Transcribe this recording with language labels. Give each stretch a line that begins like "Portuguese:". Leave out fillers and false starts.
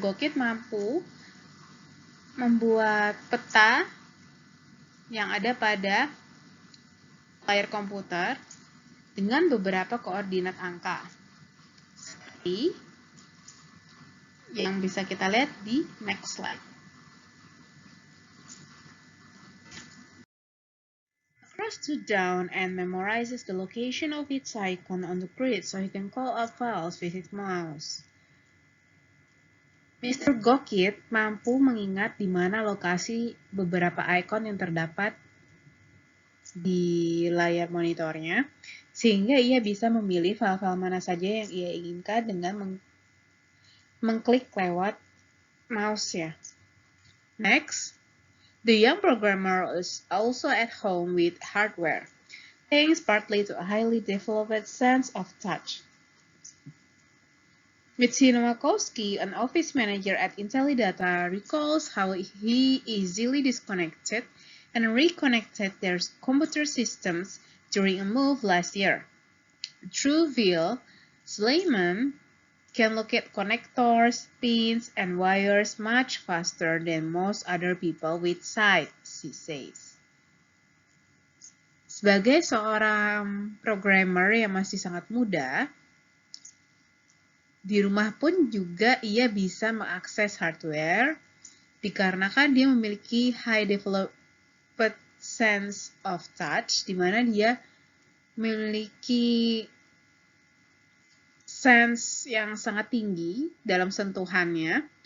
Indonesian: Gokit mampu membuat peta yang ada pada layar komputer dengan beberapa koordinat angka. Seperti yang bisa kita lihat di
English: next slide. Press to down and memorizes the location of its icon on the grid so he can call up files with his mouse. Mr.
Indonesian: Gokit mampu mengingat di mana lokasi beberapa icon yang terdapat di layar monitornya, sehingga ia bisa memilih file-file mana saja yang ia inginkan dengan mengklik lewat mouse-nya.
English: Next, the young programmer is also at home with hardware, thanks partly to a highly developed sense of touch. Mitzi Nowakowski, an office manager at Intellidata, recalls how he easily disconnected and reconnected their computer systems during a move last year. Through VIL, Suleiman can locate connectors, pins, and wires much faster than most other people with sight, she says.
Indonesian: Sebagai seorang programmer yang masih sangat muda, di rumah pun juga ia bisa mengakses hardware dikarenakan dia memiliki
English: high developed sense of touch,
Indonesian: di mana dia memiliki sense yang sangat tinggi dalam sentuhannya.